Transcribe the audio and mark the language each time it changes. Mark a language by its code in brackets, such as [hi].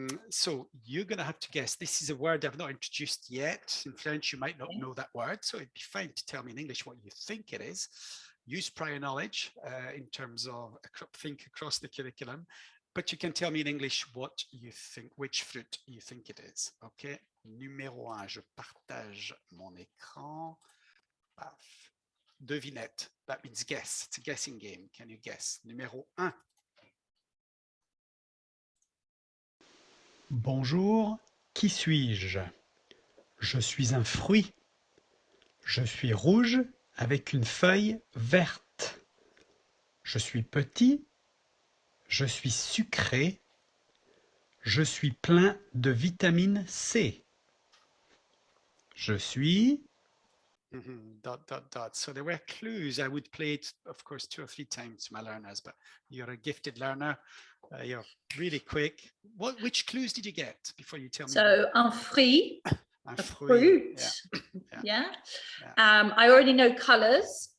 [en] So you're going to have to guess. This is a word I've not introduced yet. In French, you might not know that word, so it'd be fine to tell me in English what you think it is. Use prior knowledge in terms of think across the curriculum, but you can tell me in English what you think, which fruit you think it is. Okay. [fr] Numéro 1, je partage mon écran. Paf. Devinette. [en] That means guess. It's a guessing game. Can you guess? [fr] Numéro 1. Bonjour, qui suis-je? Je suis un fruit. Je suis rouge avec une feuille verte. Je suis petit. Je suis sucré. Je suis plein de vitamine C. Je suis... [en] Dot, dot, dot. So there were clues. I would play it, of course, 2 or 3 times to my learners, but you're a gifted learner. You're really quick. Which clues did you get before you tell me? So, [fr] un fruit, Un [en] a fruit. fruit. Yeah. I already know colors.